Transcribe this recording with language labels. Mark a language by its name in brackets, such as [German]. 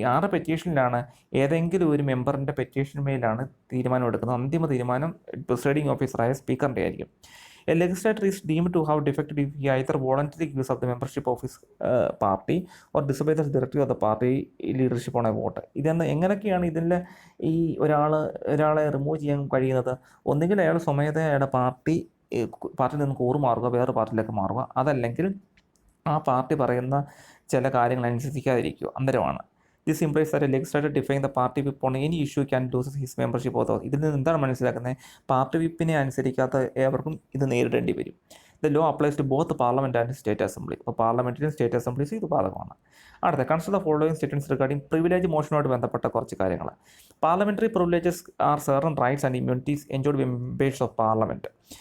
[Malayalam] ഈ 6 പെറ്റീഷനിലാണ് ഏതെങ്കിലും ഒരു മെമ്പറിൻ്റെ പെറ്റീഷന്മേലാണ് തീരുമാനം എടുക്കുന്നത്. അന്തിമ തീരുമാനം പ്രിസൈഡിങ് ഓഫീസറായ സ്പീക്കറിൻ്റെ ആയിരിക്കും. [English] A legislator is deemed to have defected if he either voluntarily gives up the membership of his party or disobeys the directive of the party leadership on a vote. [Malayalam] ഇതെന്ന് എങ്ങനെയൊക്കെയാണ് ഇതിൻ്റെ ഈ ഒരാളെ റിമൂവ് ചെയ്യാൻ കഴിയുന്നത്? ഒന്നുകിൽ അയാൾ സ്വമേധയാ അയാളുടെ പാർട്ടിയിൽ നിന്ന് കൂറുമാറുക, വേറെ പാർട്ടിയിലേക്ക് മാറുക, അതല്ലെങ്കിൽ ആ പാർട്ടി പറയുന്ന ചില കാര്യങ്ങൾ അനുസരിക്കാതിരിക്കുക, അന്തരമാണ്. [English] This implies that a legislator defying the party whip on any issue can lose his membership of the house. [Malayalam] ഇതിൽ നിന്ന് എന്താണ് മനസ്സിലാക്കുന്നത്? പാർട്ടി വിപ്പിനെ അനുസരിക്കാത്ത ഏവർക്കും ഇത് നേരിടേണ്ടി വരും. [English] The law applies to both parliament and state assembly. [Malayalam] അപ്പോൾ പാർലമെൻറ്റിലും സ്റ്റേറ്റ് അസംബ്ലീസും ഇത് ബാധകമാണ്. അടുത്ത, [English] consider the following statements regarding [Malayalam] privilege മോഷനുമായിട്ട് ബന്ധപ്പെട്ട കുറച്ച് കാര്യങ്ങൾ. [English] Parliamentary privileges are certain rights and immunities enjoyed by members of parliament.